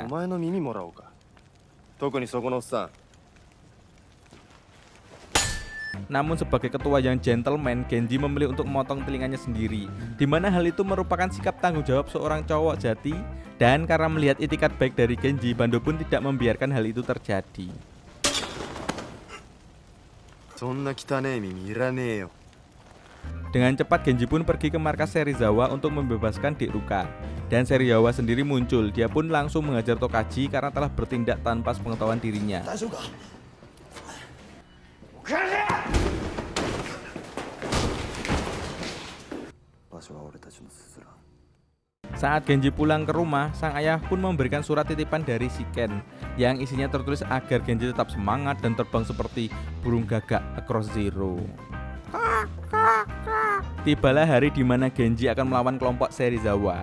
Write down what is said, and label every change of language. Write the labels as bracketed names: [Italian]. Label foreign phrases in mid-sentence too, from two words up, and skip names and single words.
[Japanese] お前の耳もらおうか。特にそこのおっさん。 [Indonesian] Namun sebagai ketua yang gentleman, Genji memilih untuk memotong telinganya sendiri, di mana hal itu merupakan sikap tanggung jawab seorang cowok jati. Dan karena melihat itikat baik dari Genji, Bando pun tidak membiarkan hal itu terjadi. [Japanese] そんな汚ねえ耳いらねえよ。 [Indonesian] Dengan cepat Genji pun pergi ke markas Serizawa untuk membebaskan Dek Ruka. Dan Serizawa sendiri muncul, dia pun langsung mengajar Tokaji karena telah bertindak tanpa sepengetahuan dirinya. [Japanese] 大丈夫か。場所は俺たちのすすらん。 [Indonesian] Saat Genji pulang ke rumah, sang ayah pun memberikan surat titipan dari Shiken yang isinya tertulis agar Genji tetap semangat dan terbang seperti burung gagak [English] across zero. [Indonesian] Tibalah hari di mana Genji akan melawan kelompok Serizawa.